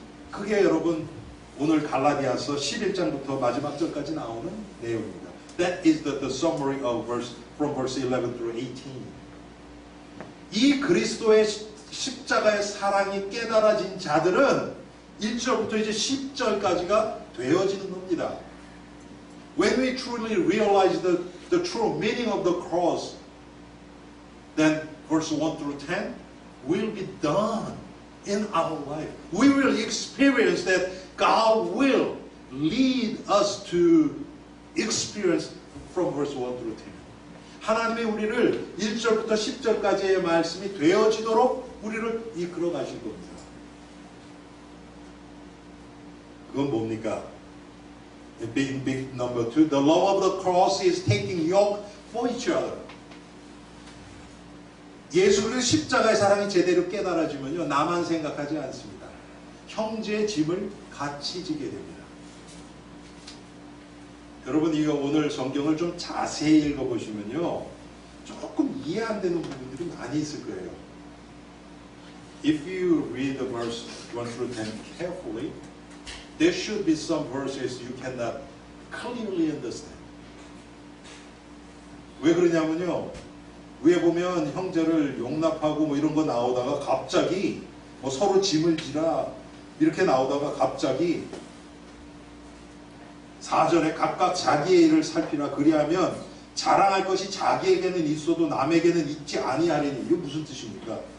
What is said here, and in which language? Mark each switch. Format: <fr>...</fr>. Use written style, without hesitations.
<ko>그게 여러분 오늘 갈라디아서 11장부터 마지막 절까지 나오는 내용입니다.</ko> <en>That is the summary of from verse 11 through 18.</en> <ko>이 그리스도의 십자가의 사랑이 깨달아진 자들은 1절부터 이제 10절까지가 되어지는 겁니다.</ko> <en>When we truly realize the true meaning of the cross, then verse 1 through 10 will be done in our life. We will experience that God will lead us to experience from verse 1 through 10.</en> <ko>하나님이 우리를 1절부터 10절까지의 말씀이 되어지도록 우리를 이끌어 가실 겁니다. 그건 뭡니까?</ko> <en>Big number 2. The love of the cross is taking yoke for each other.</en> <ko>예수 그리스도 십자가의 사랑이 제대로 깨달아지면요, 나만 생각하지 않습니다. 형제의 짐을 같이 지게 됩니다. 여러분, 이거 오늘 성경을 좀 자세히 읽어보시면요, 조금 이해 안 되는 부분들이 많이 있을 거예요.</ko> <en>If you read the verse 1 through 10 carefully, there should be some verses you cannot clearly understand.</en> <ko>왜 그러냐면요, 위에 보면 형제를 용납하고 뭐 이런 거 나오다가 갑자기 뭐 서로 짐을 지라 이렇게 나오다가 갑자기 사전에 각각 자기의 일을 살피라 그리하면 자랑할 것이 자기에게는 있어도 남에게는 있지 아니하리니. 이게 무슨 뜻입니까?</ko>